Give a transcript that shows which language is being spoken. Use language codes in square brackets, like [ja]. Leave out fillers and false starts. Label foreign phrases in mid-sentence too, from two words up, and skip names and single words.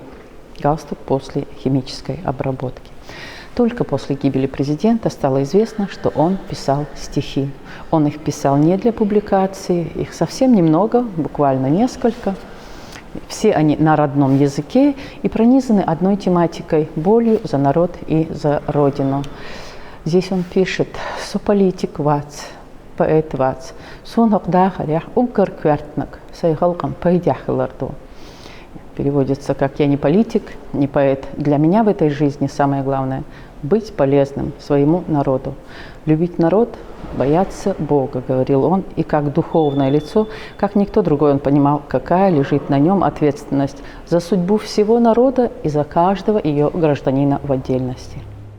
[ru] Галстук после химической обработки. Только после гибели президента стало известно, что он писал стихи. Он их писал не для публикации, их совсем немного, буквально несколько. Все они на родном языке и пронизаны одной тематикой – болью за народ и за родину. Здесь он пишет [ce] «Сополитик вац, поэт вац, сонокдахарях угар квертнак, сайгалкам пайдяхларду». [ru] Переводится как «Я не политик, не поэт. Для меня в этой жизни самое главное – быть полезным своему народу. Любить народ, бояться Бога», – говорил он. И как духовное лицо, как никто другой, он понимал, какая лежит на нем ответственность за судьбу всего народа и за каждого ее гражданина в отдельности.